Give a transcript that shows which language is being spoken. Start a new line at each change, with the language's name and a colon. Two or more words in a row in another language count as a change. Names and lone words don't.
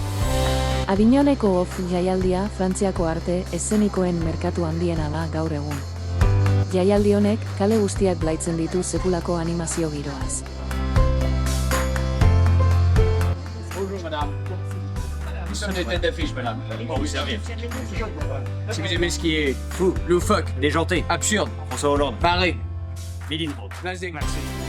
Basque: Avignoneko OFF jaialdia Frantziako arte eszenikoen merkatu handiena da gaur egun. Jaialdi honek kale guztiak blaitzen ditu sekulako animazio giroaz.
French: Bonjour madame. Nous sommes des têtes d'affiche madame. Pour vous servir. Si vous aimez ce qui est fou, loufoque, déjanté, absurde, François Hollande, barré, Méline, place des Marseille.